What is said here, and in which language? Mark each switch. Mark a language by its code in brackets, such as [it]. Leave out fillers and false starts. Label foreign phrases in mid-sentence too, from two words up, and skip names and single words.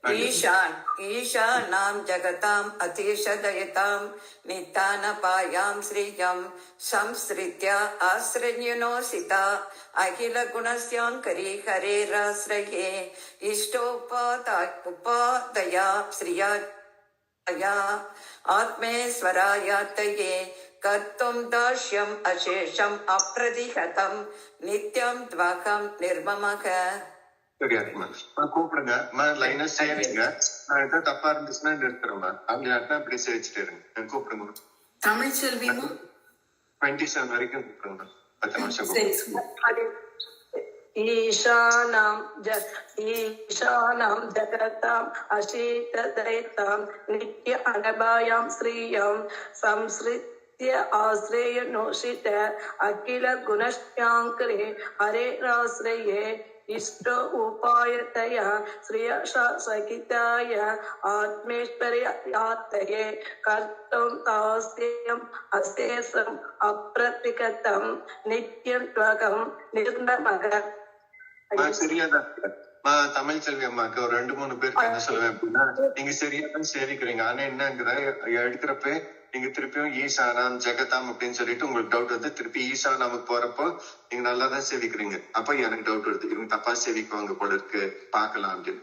[sa] ईशानां जगताम् अतिशदयतां नितानपायां श्रियं संसृत्य आश्रयणोसिता अखिलगुणस्याङ्करी हरेराश्रये इष्टोपादया श्रिया आत्मेश्वरायातये कर्तुं दास्यम् अशेषम् अप्रतिहतं नित्यं त्वहं निर्ममः. [ta] சரியாதுமா கூப்பிடுங்க லைனா சேவிங்க. நான் ஏதாவது தப்பா இருந்துச்சுன்னா நிறுத்துறேம்மா. அவங்க யாருன்னா அப்படி சேவிச்சுட்டு இருங்க. கூப்பிடுங்க. தமிழ் செல்விமா 27 வரைக்கும் கூப்பிடுங்க. 10 நிமிஷம் சரி [sa] ईशानां जगताम् अशीतदयितां नित्य अनभायां श्रियं संसृत्य आश्रयणोषित अखिल गुणश्चाङ्करे हरेराश्रये इष्टो उपायतया श्रियशा सहिताय आत्मेश्वर्यातये कर्तुं दास्यम् अशेषम् अप्रतिगतं नित्यं त्वगं निर्ममः. [ta] சரியாதான் தமிழ் செல்வி அம்மாக்கு ஒரு 2-3 பேருக்கு என்ன சொல்லுவேன் அப்படின்னா, நீங்க சரியாதான் சேவிக்கிறீங்க. ஆனா என்னங்கிற எடுக்கிறப்ப நீங்க திருப்பியும் [sa] ईशानां जगताम् [ta] அப்படின்னு சொல்லிட்டு உங்களுக்கு டவுட் வந்து திருப்பி ஈசானாமுக்கு போறப்போ நீங்க நல்லாதான் சேவிக்கிறீங்க. அப்ப எனக்கு டவுட் வருது, இவங்க தப்பா சேவிக்குவாங்க போல இருக்கு, பாக்கலாம் அப்படின்னு.